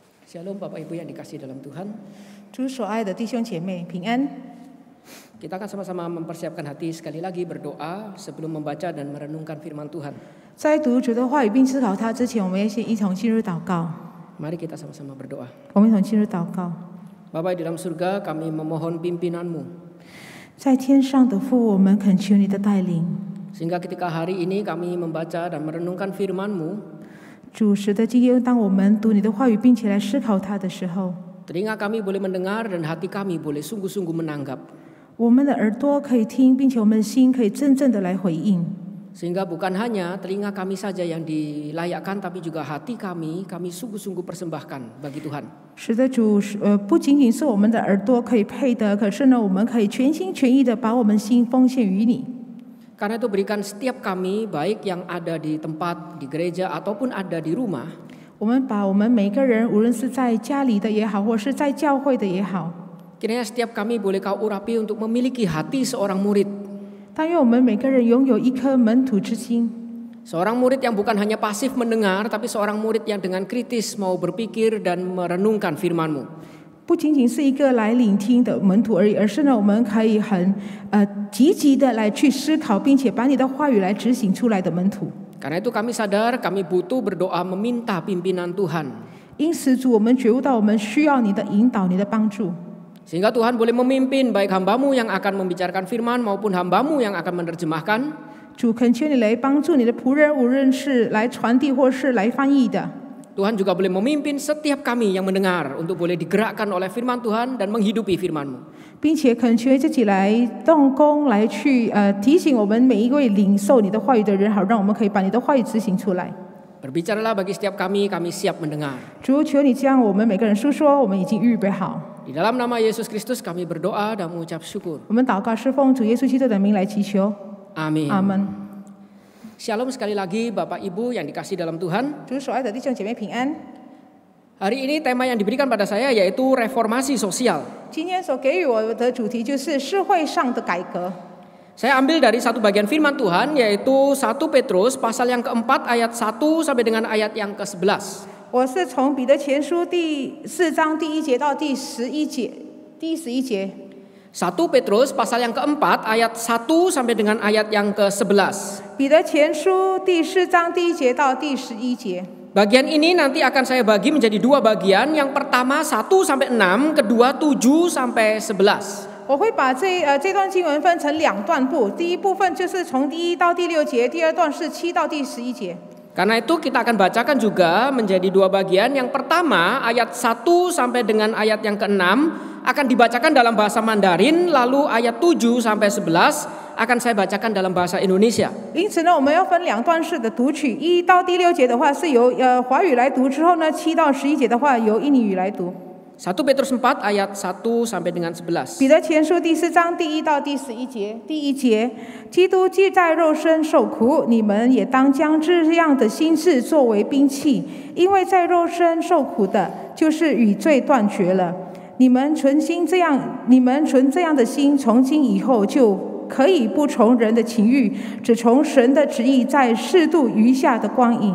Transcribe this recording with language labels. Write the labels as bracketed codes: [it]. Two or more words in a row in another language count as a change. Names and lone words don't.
[id] Shalom Bapak Ibu yang dikasihi dalam Tuhan. [zh] 主所爱的弟兄姐妹平安。 [id] Kita akan sama-sama mempersiapkan hati sekali lagi berdoa sebelum membaca dan merenungkan firman Tuhan. [zh] 在读主的话语并思考它之前，我们要先一同进入祷告。 [id] Mari kita sama-sama berdoa. [zh] 我们一同进入祷告。 [id] Bapa di dalam surga, kami memohon pimpinan-Mu. [zh] 在天上的父，我们恳求你的带领。 [id] Sehingga ketika hari ini kami membaca dan merenungkan firman-Mu, [zh] 主使得今天当我们读你的话语并且来思考它的时候， [id] telinga kami boleh mendengar dan hati kami boleh sungguh-sungguh menanggap. [zh] 我们的耳朵可以听，并且我们的心可以真正的来回应。 [id] Sehingga bukan hanya telinga kami saja yang dilayakkan, tapi juga hati kami sungguh-sungguh persembahkan bagi Tuhan. [zh] 使得主不仅仅是我们的耳朵可以配得，可是呢，我们可以全心全意的把我们心奉献于你。 [id] Karena itu berikan setiap kami, baik yang ada di tempat, di gereja, ataupun ada di rumah, [zh] 我们把我们每个人，无论是在家里的也好，或是在教会的也好， [id] kiranya setiap kami boleh Kau urapi untuk memiliki hati seorang murid. [zh] 但愿我们每个人拥有一颗门徒之心， [id] Seorang murid yang bukan hanya pasif mendengar, tapi seorang murid yang dengan kritis mau berpikir dan merenungkan firman-Mu. [zh] 不仅仅是一个来聆听的门徒而已，而是呢，我们可以很积极的来去思考，并且把你的话语来执行出来的门徒。 [id] Karena itu kami sadar kami butuh berdoa meminta pimpinan Tuhan. [zh] 因此，主，我们觉悟到我们需要你的引导，你的帮助。 [id] Sehingga Tuhan boleh memimpin baik hamba-Mu yang akan membicarakan firman maupun hamba-Mu yang akan menerjemahkan. [zh] 主，恳求你来帮助你的仆人，无论是来传递或是来翻译的。 [id] Tuhan juga boleh memimpin setiap kami yang mendengar untuk boleh digerakkan oleh firman Tuhan dan menghidupi firman-Mu. [zh] 并且恳求自己来动工，来去提醒我们每一位领受你的话语的人，好让我们可以把你的话语执行出来。 [id] Berbicaralah bagi setiap kami siap mendengar. [zh] 主，求你将我们每个人述说，我们已经预备好。 [id] Di dalam nama Yesus Kristus kami berdoa dan mengucap syukur. [zh] 我们祷告是奉主耶稣基督的名来祈求， [id] Amin. [zh] 阿门。 [id] Shalom sekali lagi Bapak Ibu yang dikasihi dalam Tuhan. [zh] 主所爱的弟兄姐妹平安。 [id] Hari ini tema yang diberikan pada saya yaitu reformasi sosial. [zh] 今天所给予我的主题就是社会上的改革。 [id] Saya ambil dari satu bagian firman Tuhan yaitu 1 Petrus pasal yang keempat ayat 1 sampai dengan ayat yang ke-11. [zh] 我是从彼得前书第4章第1节到第11节，第11节。 [id] 1 Petrus pasal yang keempat ayat 1 sampai dengan ayat yang ke-11. [zh] 彼得前书第4章第1节到第11节。 [id] Bagian ini nanti akan saya bagi menjadi dua bagian. Yang pertama 1 sampai 6, kedua 7 sampai 11. [zh] 我会把这段经文分成两段部，第一部分就是从第1到第6节，第二段是7到第11节。 [id] Karena itu kita akan bacakan juga menjadi dua bagian. Yang pertama ayat 1 sampai dengan ayat yang ke-6 akan dibacakan dalam bahasa Mandarin, lalu ayat 7 sampai 11 akan saya bacakan dalam bahasa Indonesia. [zh] 因此呢，我们要分两段式的读取，1到第6节的话是由华语来读，之后呢7到11节的话由印尼语来读。 [id] 1 Petrus 4 ayat 1 sampai dengan 11. [zh] 彼得前书第4章第1到第11节，第1节，基督既在肉身受苦，你们也当将这样的心志作为兵器，因为在肉身受苦的，就是与罪断绝了。你们存这样的心，从今以后就可以不从人的情欲，只从神的旨意，在适度余下的光阴。